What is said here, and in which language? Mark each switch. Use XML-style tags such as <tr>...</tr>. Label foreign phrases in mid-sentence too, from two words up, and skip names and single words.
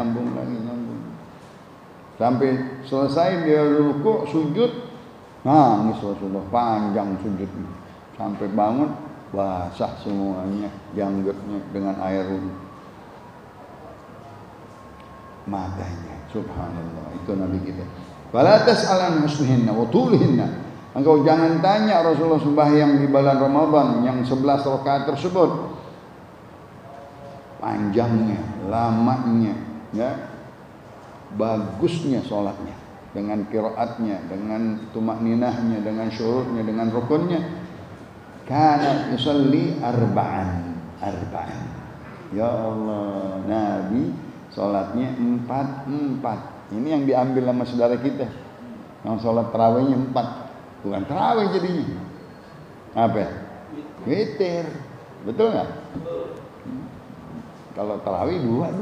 <id>Sampai selesai dia rukuk, sujud, nangis Rasulullah panjang sujudnya, sampai bangun basah semuanya, janggutnya dengan air matanya. Subhanallah, itu Nabi kita.</id> <ar>ولا تسأل عن حسنهن وطولهن.</ar> <id>Engkau jangan tanya Rasulullah sembahyang di bulan Ramadan yang 11 rakaat tersebut panjangnya, lamanya, ya, bagusnya sholatnya, dengan qiraatnya, dengan tumakninahnya, dengan syurutnya, dengan rukunnya.</id> <ar>كان يصلي أربعا. يا الله,</ar> <id>Nabi sholatnya 4. Ini yang diambil sama saudara kita, yang sholat tarawihnya 4, bukan tarawih jadinya. Apa? Witir, betul nggak? Kalau tarawih 2.</id>